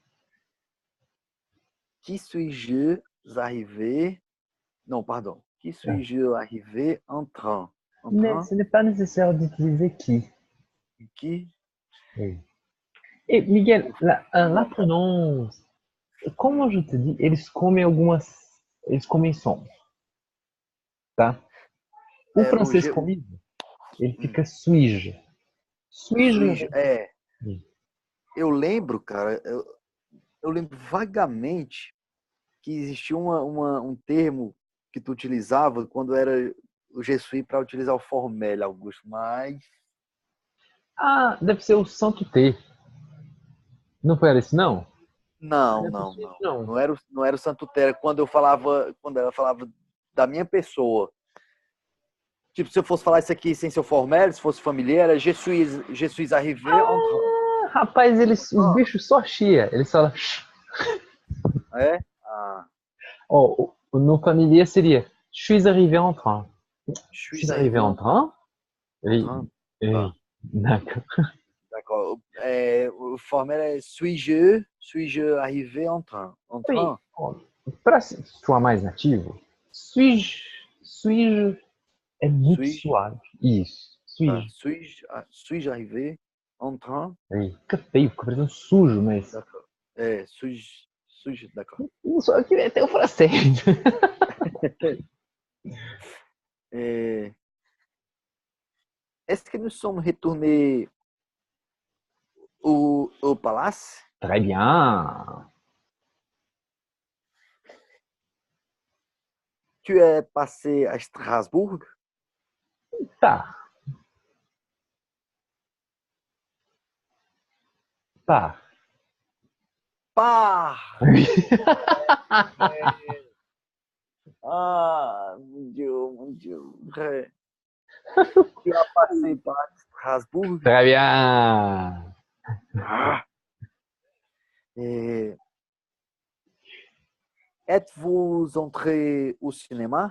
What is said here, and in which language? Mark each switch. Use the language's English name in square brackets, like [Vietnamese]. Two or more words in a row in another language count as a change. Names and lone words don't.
[French] Qui suis-je arrivé? Non, pardon. Qui suis-je arrivé en train? En Mais train? ce n'est pas nécessaire d'utiliser qui. Qui? Oui. Et Miguel, la prononce, como je te dis, [Portuguese] eles comem sons, tá? O É, francês comigo, ele fica [French] suis-je. Suis-je? [Portuguese] Eu lembro, cara, eu lembro vagamente que existia um termo que tu utilizava quando era o [French] Je suis [Portuguese] para utilizar o formel, Augusto, mas Ah, deve ser o Santo T. Não foi esse, não? não, Não é não, possível, não. não. Não era o Santo Terra quando ela falava da minha pessoa. Tipo, se eu fosse falar isso aqui sem ser o formel, se fosse familiar, era [French] Je suis arrivé en train. [Portuguese] Ah, rapaz, os bichos só chia. Eles falam. É? Ah, Ó, no familier seria [French] Je suis arrivé en train. je Je suis suis arrivé arrivé en train? en Oui. train. Oui. [Portuguese] Tá, [French] D'accord. d'accord. [Portuguese] O formel é [French] suis-je arrivé en train? En Oui. train? [Portuguese] Para soar mais nativo, suis-je é muito [French] Suis-je, [Portuguese] suave. Isso. tá, [French] Suis-je. suis-je arrivé en train? [Portuguese] Aí, fica feio, fica parecendo sujo, mas. D'accord. É, [French] suis-je, d'accord. [Portuguese] Só que até o francês. É, [French] est-ce que nous sommes retournés au palace? Très bien. Tu es passé à Strasbourg? [Portuguese] Tá. Tá. Pá! [French] Oui. Ah, mon Dieu, mon Dieu. Ouais. Tu as passé par Strasbourg? Très bien. Ah. Et êtes-vous entré au cinéma?